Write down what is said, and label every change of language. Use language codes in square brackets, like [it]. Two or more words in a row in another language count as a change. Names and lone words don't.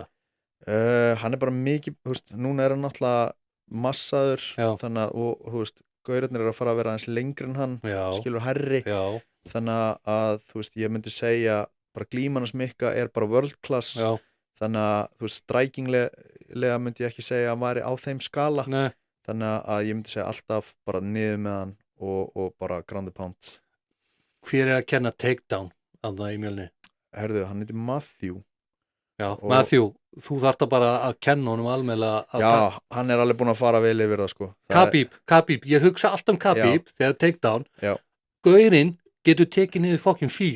[is] Hann er bara mikið, þú veist, núna er hann náttúrulega massaður, þannig að, og þú veist, gaurarnir eru að fara að vera aðeins lengri en hann, skilur hærri, þannig að, þú veist, ég myndi segja bara glíman hans Mikka er bara [en] world class, [is] þannig að, þú veist, strækinglega myndi ég ekki segja að hann væri á þeim skala, þannig að ég myndi segja alltaf bara niður með hann og bara [en] ground and pound. [is] Hver er að kenna takedown þarna í Mjölni? Herðu, hann heitir Matthew. Já, Matthew, þú þarft að bara að kenna honum almennilega. Já, hann er alveg búinn að fara vel yfir það sko. Khabib, ég hugsa allt Khabib þegar takedown. Gaurinn getur tekið niður fucking fíl.